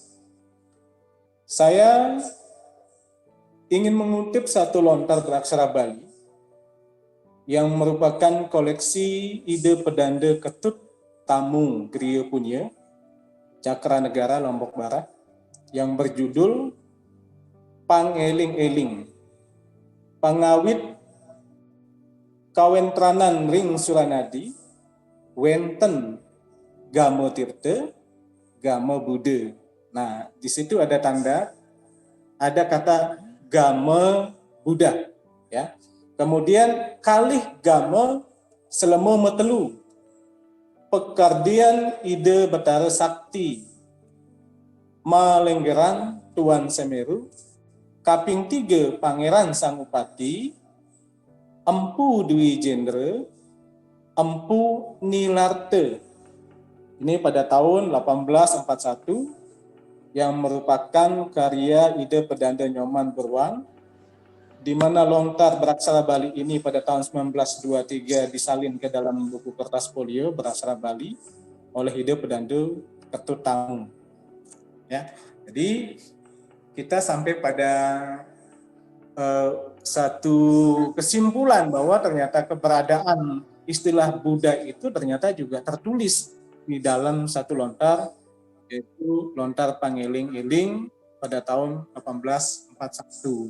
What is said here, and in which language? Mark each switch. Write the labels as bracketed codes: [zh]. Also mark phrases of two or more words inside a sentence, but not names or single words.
[id] Saya ingin mengutip satu lontar beraksara Bali yang merupakan koleksi ide pedanda Ketut Tamu Griya Punya, Cakra Negara Lombok Barat, yang berjudul Pangeling-eling, [ban] pangawit kawentranan ring Suranadi, wenten Gamo Tirte, [id] Gamo Buddha. Nah, di situ ada tanda, ada kata Gamo Buddha, ya. [ban] Kemudian kalih Gamo selemo metelu, pekardian ide Betara Sakti, Malenggeran Tuan Semeru, kaping 3 Pangeran Sangupati, Empu Dwi Jendre, Empu Nilarte. [id] Ini pada tahun 1841 yang merupakan karya ide pedanda Nyoman Berwan, di mana lontar beraksara Bali ini pada tahun 1923 disalin ke dalam buku kertas folio beraksara Bali oleh ide pedanda Ketut Tamu. Ya, jadi kita sampai pada satu kesimpulan bahwa ternyata keberadaan istilah Buddha itu ternyata juga tertulis di dalam satu lontar, yaitu lontar Pangeling-eling pada tahun 1841.